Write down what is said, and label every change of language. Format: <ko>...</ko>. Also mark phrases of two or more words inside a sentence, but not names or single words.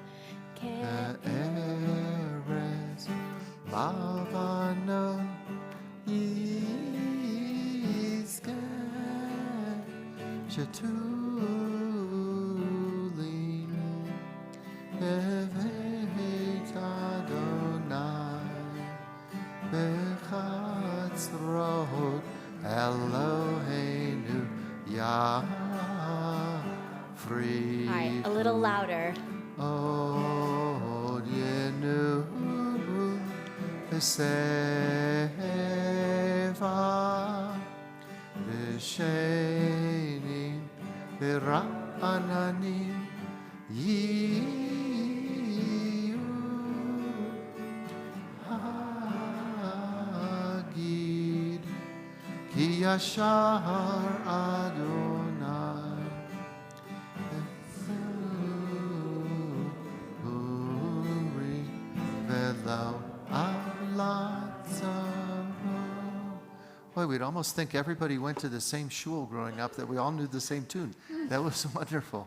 <he>כארז לבנון ישגה שתולים בבית אדוני בחצרות אלוהינו יפריחו.</he> <en>All right, a little louder.</en> <he>עוד ינובון בשיבה דשנים ורעננים יהיו להגיד כי ישר אדוני</he> <en>Boy, we'd almost think everybody went to the same shul growing up, that we all knew the same tune. That was wonderful.</en>